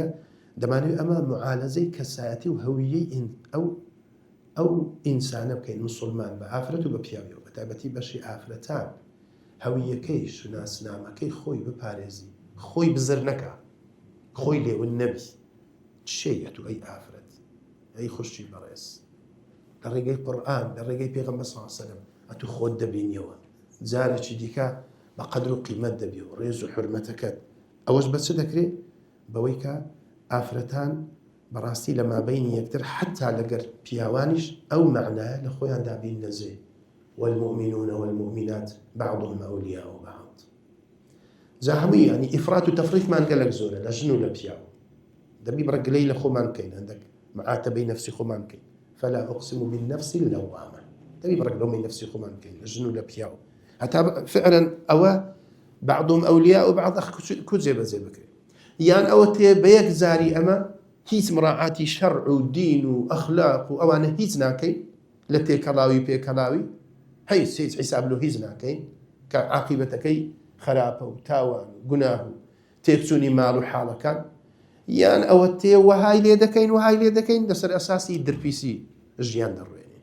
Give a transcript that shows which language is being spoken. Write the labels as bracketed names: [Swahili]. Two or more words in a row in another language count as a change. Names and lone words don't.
[Central Kurdish] دەمانوێت ئەمە معالەزەی کەسایەتی و هەویەی ئەو ئینسانە بکەین مسلمان بە ئافرەت و بە پیاویەوە بە تایبەتی بەشی ئافرەتان هەویەکەی شوناسنامەکەی خۆی بپارێزی خۆی بزر نەکە خۆی لێون نەبی چێیە تو ئەی ئافرەت ئەی خوشتی بەڕێز لە ڕێگەی قورئان لە ڕێگەی پێغەمبەر [Arabic] صلی الله علیه وسلم [Central Kurdish] ئەتو خۆت دەبینیەوە جارێکی دیکە بە قەدر و قیمەت دەبی و ڕێز و حورمەتەکەت. ئەوەش بە چ دەکرێت بەوەی کە ئافرەتان بەڕاستی لە مابەینی یەکتر حتا لەگەر پیاوانیش ئەو معنایە لە خۆیان دابین نەزێ [Arabic] والمؤمنون والمؤمنات بعضهم أولياء بعض. [Central Kurdish] جا هەمووی ینی ئیفرات و تەفریطمان گەلێک زۆرە لە ژن و لە پیاو دەبی بڕگلەی لە خۆمان بکەین هەندێک معاتبەی نەفسی خۆمان بکەین [Arabic] فلا أقسم بالنفس اللوامة [Central Kurdish] دەبی بڕگلەومەی نەفسی خۆمان بکەین لە ژن و لە پیاو هەتا فعلا ئەوە بعضهم [Arabic] أولياء بعض [Central Kurdish] کو جێبەجێ بکرێت یان ئەوە تێ بە یەک زاری ئەمە هیچ مراعاتی شەرع و دین و ئەخلاق و ئەوانە هیچ ناکەین لە تێکەڵاوی پێکەڵاوی هیچ حیساب لۆ هیچ ناکەین کە عاقبەتەکەی خراپە و تاوان و گوناه و تێکچوونی ماڵ و حاڵەکان یان ئەوە تێ وەهای لێ دەکەین لەسەر ئەساسی درپیسی ژیان دەڕوێنین.